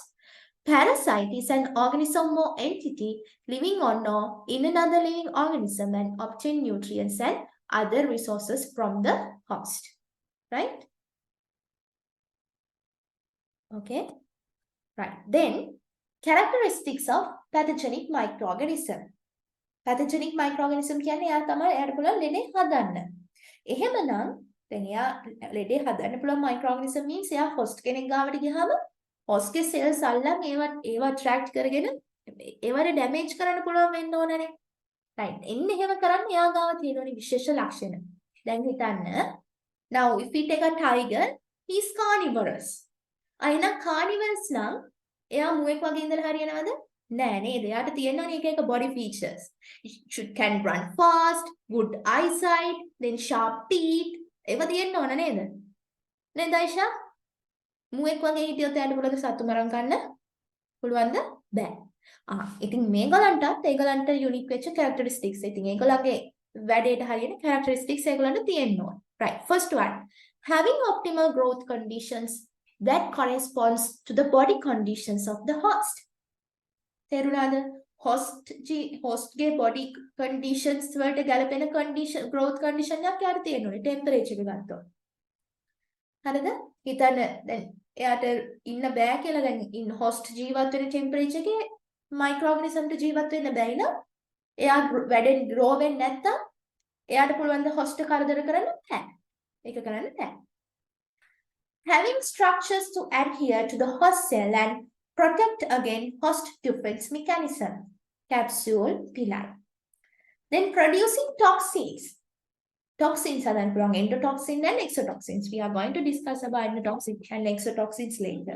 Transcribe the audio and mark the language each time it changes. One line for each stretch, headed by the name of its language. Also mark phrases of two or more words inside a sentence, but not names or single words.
English: Parasite is an organism or entity living on or in another living organism and obtain nutrients and other resources from the host. Right? Okay. Right. Then, characteristics of pathogenic microorganism. Pathogenic microorganism
Sinhala: කියන්නේ එයා තමයි එයාට පුළුවන් ලෙඩේ හදන්න. එහෙමනම් දැන් එයා ලෙඩේ හදන්න පුළුවන්
English: microorganism means
Sinhala: එයා host කෙනෙක් ගාවට ගියාම host ගේ cells අල්ලන් ඒවා attract කරගෙන ඒවට damage කරන්න පුළුවන් වෙන්න ඕනනේ. right. එන්න එහෙම කරන්න එයා ගාව තියෙනනේ විශේෂ ලක්ෂණ. දැන් හිතන්න.
English: Now if we take a tiger, he is carnivorous.
Sinhala: එහෙනම් carnivorous නම් එයා මුවෙක් වගේ ඉඳලා හරියනවද? නෑ නේද? එයාට තියෙනවනේ එක එක
English: body features. It can run fast, good eyesight, then sharp teeth.
Sinhala: ඒවා තියෙන්න ඕන නේද? නේද අයිෂා? මුවෙක් වගේ හිටියොත් එයාට පුළුවන් සතු මරන් ගන්න පුළුවන්ද? බෑ. ඉතින් ඒගොල්ලන්ට unique වෙච්ච characteristics. ඉතින් ඒගොල්ලන්ගේ වැඩේට හරියන characteristics ඒගොල්ලන්ට තියෙන්න ඕන.
English: Right. First one, having optimal growth conditions that corresponds to the body conditions of the host.
Sinhala: තේරුණාද? host ගේ
English: body conditions
Sinhala: වලට ගැලපෙන
English: condition growth condition
Sinhala: එකක් යාට තියෙන්න ඕනේ temperature එක ගත්තොත්. හරිද? හිතන්න දැන් එයාට ඉන්න බෑ කියලා දැන් ඉන්න host ජීවත් වෙන temperature එකේ microorganism ට ජීවත් වෙන්න බැයි නම් එයා වැඩෙන් grow වෙන්නේ නැත්තම් එයාට පුළුවන් ද host කරදර කරන්න බෑ. ඒක කරන්න බෑ.
English: Having structures to adhere to the host cell and protect against host defense mechanism, capsule, villi. Then producing toxins. Toxins are then belong endotoxin and exotoxins. We are going to discuss about endotoxins and exotoxins later.